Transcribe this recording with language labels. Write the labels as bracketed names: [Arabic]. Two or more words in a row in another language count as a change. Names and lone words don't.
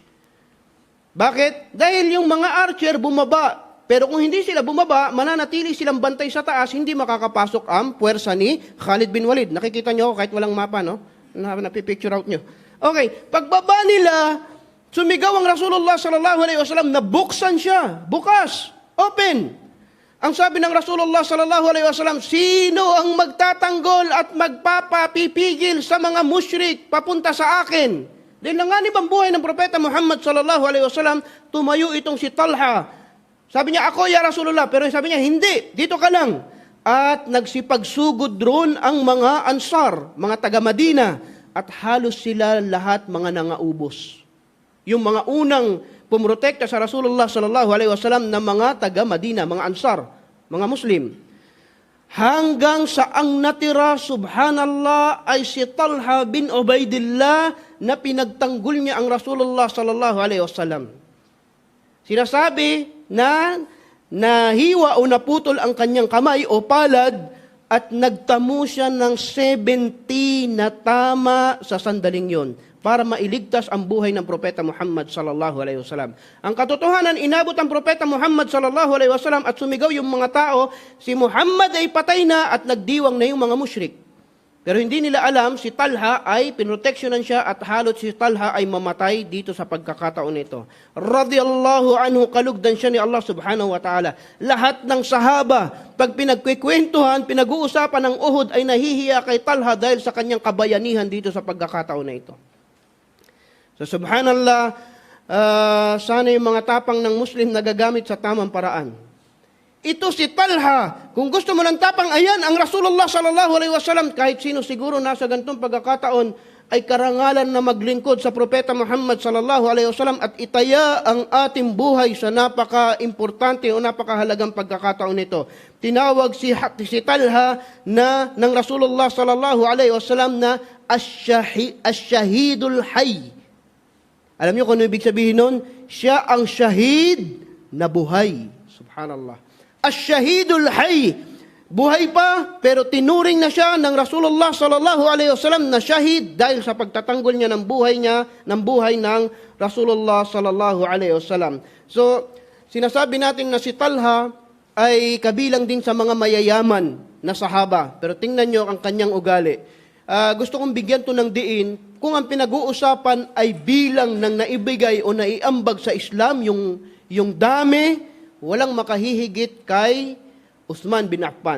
[Filipino] Bakit? Dahil yung mga archer bumaba. Pero kung hindi sila bumaba, mananatili silang bantay sa taas, hindi makakapasok ang puwersa ni Khalid bin Walid. Nakikita nyo kahit walang mapa, no? Napipicture out nyo. Okay, pagbaba nila, sumigaw ang Rasulullah [Arabic] صلى الله عليه وسلم [Filipino] na buksan siya. Bukas. Open. Ang sabi ng Rasulullah [Arabic] صلى الله عليه وسلم, [Filipino] sino ang magtatanggol at magpapapipigil sa mga musyrik papunta sa akin? Dahil nanganib ang buhay ng Propeta Muhammad [Arabic] صلى الله عليه وسلم, [Filipino] tumayo itong si Talha. Sabi niya, ako [Arabic] يا رسول الله. [Filipino] Pero sabi niya, hindi, dito ka lang. At nagsipagsugod roon ang mga Ansar, mga taga-Madina. At halos sila lahat mga nangaubos. Yung mga unang pumrotekta sa Rasulullah [Arabic] صلى الله عليه وسلم [Filipino] na mga taga-Madina, mga Ansar, mga Muslim. Hanggang sa ang natira, subhanallah, ay si Talha bin Ubaidillah na pinagtanggol niya ang Rasulullah [Arabic] صلى الله عليه وسلم. [Filipino] Sinasabi na nahiwa o naputol ang kanyang kamay o palad at nagtamo siya ng 70 na tama sa sandaling yon para mailigtas ang buhay ng Propeta Muhammad [Arabic] صلى الله عليه وسلم. [Filipino] Ang katotohanan, inabot ang Propeta Muhammad [Arabic] صلى الله عليه وسلم [Filipino] at sumigaw yung mga tao, si Muhammad ay patay na at nagdiwang na yung mga musyrik. Pero hindi nila alam, si Talha ay pinroteksyonan siya at halot si Talha ay mamatay dito sa pagkakataon nito. [Arabic] رضي الله عنه, [Filipino] kalugdan siya ni Allah [Arabic] سبحانه وتعالى. [Filipino] Lahat ng sahaba, pag pinagkikwentuhan, pinag-uusapan ng Uhud ay nahihiya kay Talha dahil sa kanyang kabayanihan dito sa pagkakataon na ito. So subhanallah, sana yung mga tapang ng Muslim nagagamit sa tamang paraan. Ito si Talha, kung gusto mo ng tapang, ayan, ang Rasulullah [Arabic] صلى الله عليه وسلم, [Filipino] kahit sino siguro nasa ganitong pagkakataon, ay karangalan na maglingkod sa Propeta Muhammad [Arabic] صلى الله عليه وسلم [Filipino] at itaya ang ating buhay sa napaka-importante o napakahalagang pagkakataon nito. Tinawag si Talha na ng Rasulullah [Arabic] صلى الله عليه وسلم [Filipino] na [Arabic] الشهيد الحي. [Filipino] Alam niyo kung ano ibig sabihin nun? Siya ang shahid na buhay. [Arabic] سبحان الله. الشهيد الحي. [Filipino] Buhay pa, pero tinuring na siya ng Rasulullah [Arabic] صلى الله عليه وسلم [Filipino] na shahid dahil sa pagtatanggol niya ng buhay ng Rasulullah [Arabic] صلى الله عليه وسلم. [Filipino] So, sinasabi natin na si Talha ay kabilang din sa mga mayayaman na sahaba. Pero tingnan niyo ang kanyang ugali. Gusto kong bigyan to ng diin, kung ang pinag-uusapan ay bilang ng naibigay o naiambag sa Islam, yung dami, walang makahihigit kay Uthman bin Affan.